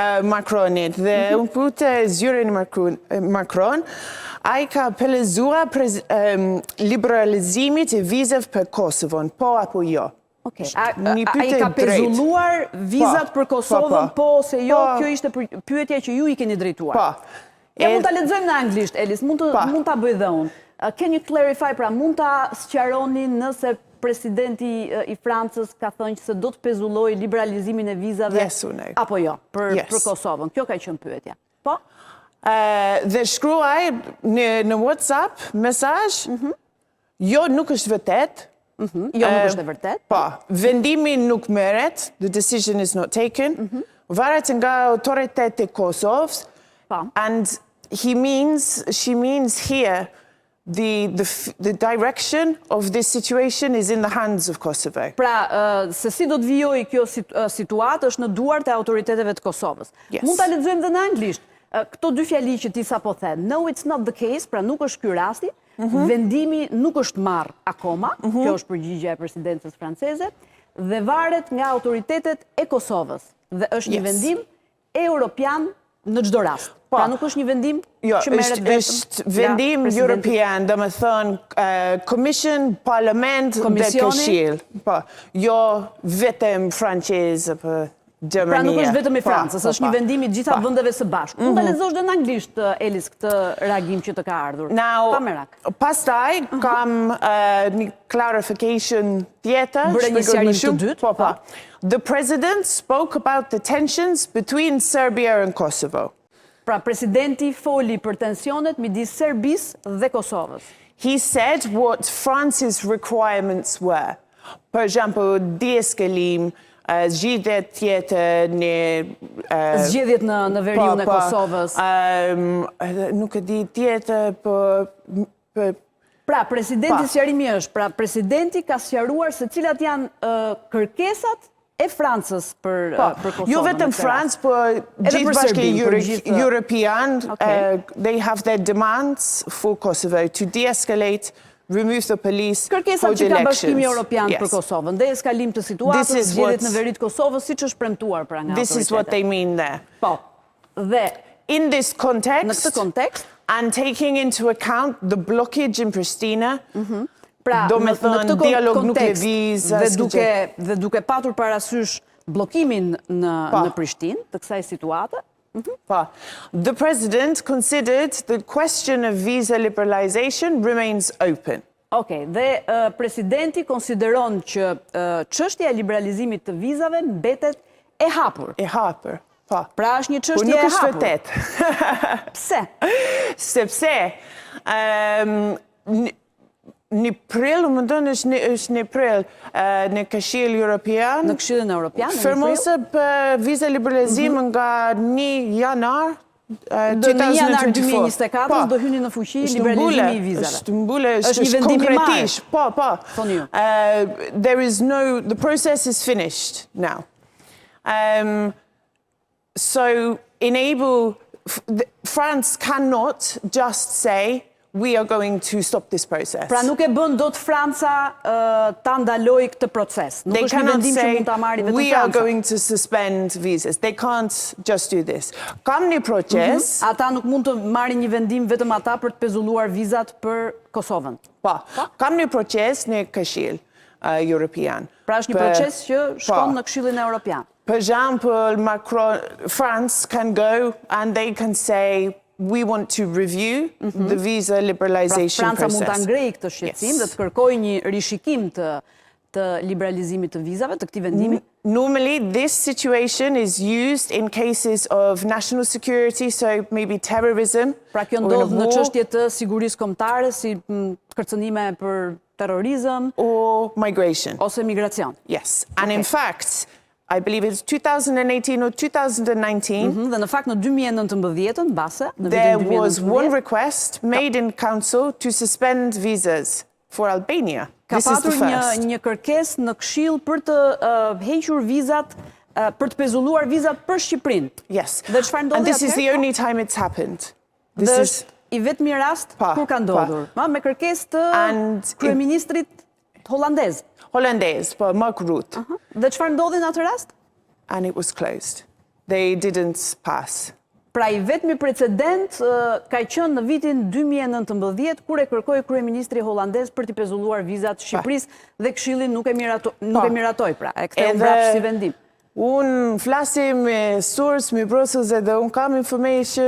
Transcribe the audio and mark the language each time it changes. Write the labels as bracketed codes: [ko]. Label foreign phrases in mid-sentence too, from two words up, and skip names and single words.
[sq] Macronit dhe unë pyete Zyrën e Macron, ai ka pelezuar liberalizimit e vizave për Kosovën, po apo jo? Ai ka pezulluar vizat për Kosovën, po ose jo, kjo ishte pyetja që ju i keni drejtuar. Ja, mund ta lexojmë në anglisht, Elis, mund ta bëj dhe unë. [en] Can you clarify, [sq] pra mund ta sqaroni nëse presidenti i Francës ka thënë se do të pezulloj liberalizimin e vizave apo jo për Kosovën. Kjo ka qenë pyetja. Po? Dhe shkruaj në WhatsApp mesazh, jo nuk është vërtet. Jo nuk është e vërtet. Po, vendimi nuk merret, [en] the decision is not taken. [sq] Varet nga autoritetet e Kosovës. [en] And she means here the direction of this situation is in the hands of Kosovo. [sq] Pra, se si do të vijojë kjo situatë është në duart e autoriteteve të Kosovës. Mund ta lexojmë dhe në anglisht. Këto dy fjali që ti sapo the. [en] No, it's not the case, [sq] pra nuk është ky rasti. Vendimi nuk është marrë akoma, kjo është përgjigja e presidencës franceze, dhe varet nga autoritetet e Kosovës. Dhe është një vendim europian në çdo rast. Pra nuk është një vendim që merret vetëm. Është vendim europian, domethënë Commission, Parlament dhe Këshill. Po, jo vetëm francez apo Gjermania. Pra nuk është vetëm i Francës, është një vendim i gjitha vendeve së bashku. Mund ta lexosh dhe në anglisht, Elis, këtë reagim që të ka ardhur. Pa merak. Pastaj kam një clarification tjetër. Bëre një sqarim të dytë. Po. [en] The president spoke about the tensions between Serbia and Kosovo. Pra, presidenti foli për tensionet midis Serbisë dhe Kosovës. He said what France's requirements were. For example, [sq] de-escalim, zgjidhjet tjetër zgjedhjet në veriun e Kosovës. Nuk e di tjetër, për Pra, presidenti sqarimi është, pra presidenti ka sqaruar se cilat janë kërkesat e Francës për Kosovën. Jo vetëm Francë, por gjithë bashki European, [en] they have their demands for Kosovo to de-escalate, remove the police for the elections. [sq] Kërkesat që ka Bashkimi Europian për Kosovën, dhe eskalim të situatës, zgjedhjet në veri të Kosovës, siç është premtuar pra nga autoritetet. [en] This is what they mean there. [sq] Po. Dhe [en] in this context, [sq] në këtë kontekst, [en] and taking into account the blockage in Pristina, [sq] pra, do me thënë dialog nuk e vizë, dhe duke patur parasysh blokimin në Prishtinë të kësaj situate. [en] The president considered the question of visa liberalization remains open. [sq] Okej, dhe presidenti konsideron që çështja e liberalizimit të vizave mbetet e hapur. E hapur. Pra është një çështje e hapur. Nuk është vërtet. Pse? Sepse në prill, më ndonë është në prill, në Këshillin Evropian. Në Këshillin Evropian? Firmose për viza liberalizim nga 1 janar 2024 do hyni në fuqi liberalizimi i vizave. Është mbule, është konkretisht. [en] There is no, the process is finished now. So France cannot just say, we are going to stop this process. [sq] Pra nuk e bën dot Franca ta ndaloj këtë proces. Nuk është një vendim që mund ta marrë vetëm Franca. [en] We are going to suspend visas. They can't just do this. [sq] Kam një proces. Ata nuk mund të marrin një vendim vetëm ata për të pezulluar vizat për Kosovën. Kam një proces në Këshill Europian. Pra është një proces që shkon në Këshillin Evropian. [en] Per example, Macron, France can go and they can say, we want to review the visa liberalization process. [sq] Pra Franca mund ta ngrejë këtë shqetësim dhe të kërkojë një rishikim të liberalizimit të vizave, të këtij vendimi. [en] Normally, this situation is used in cases of national security, so maybe terrorism. [sq] Pra kjo ndodh në çështje të sigurisë kombëtare, si kërcënime për terrorizëm, [en] or migration. [sq] Ose migracion. [en] Yes, and in fact, I believe it's 2018 or 2019. [sq] Dhe në fakt në 2019, mbase, në [en] there [sq] vitin 2019, [en] was one request made in council to suspend visas for Albania. [sq] Ka patur një kërkesë në Këshill për të hequr vizat, për të pezulluar vizat për Shqipërinë. [en] Yes. [sq] Dhe çfarë ndodhi atëherë? [en] And this is the only time it's happened. [sq] Dhe është i vetmi rast kur ka ndodhur, me kërkesë të kryeministrit holandez. [en] For Mark Rutte. [sq] Dhe çfarë ndodhi në atë rast? [en] And it was closed. They didn't pass. [sq] Pra i vetmi precedent ka qenë në vitin 2019 kur e kërkoi kryeministri holandez për të pezulluar vizat Shqipërisë dhe Këshilli nuk e miratoi, pra e ktheu mbrapsht si vendim. Unë flasim me source, me Brussels edhe unë kam information.